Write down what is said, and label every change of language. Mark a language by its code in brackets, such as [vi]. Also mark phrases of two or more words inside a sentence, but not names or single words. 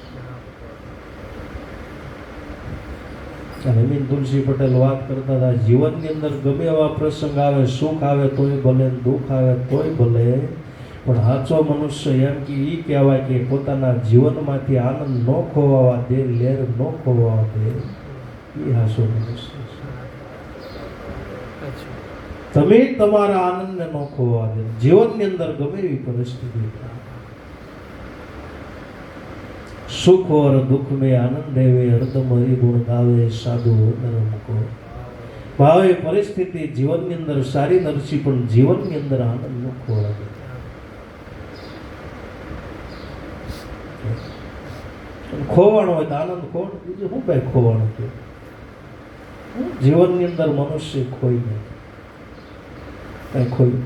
[gu] અને મીન તુલસી પટેલ વાત કરતા હતા, જીવનની અંદર ગમે એવા પ્રસંગ આવે, સુખ આવે તોય ભલે, દુઃખ આવે તોય ભલે, પણ સાચો મનુષ્ય એમ કે એ કહેવાય કે પોતાના જીવનમાંથી આનંદ ન ખોવાવા દે, લેર ન ખોવાવા દે, એ સાચો મનુષ્ય છે. તમે તમારા આનંદને ન ખોવા દે. જીવનની અંદર ગમે એવી પરિસ્થિતિ, [hi] સુખ और दुख में आनंद देवे, हरदम हरि गुण गावे, साधु नरम को. [gu] ભાવે પરિસ્થિતિ જીવનની અંદર સારી નરસી, પણ જીવનની અંદર આનંદ ન ખોવા દે. ખોવાનો હોય તો આનંદ ખોણ, બીજું શું કઈ ખોવાનું છે? જીવનની અંદર મનુષ્ય ખોઈ નહીં, કઈ ખોયું.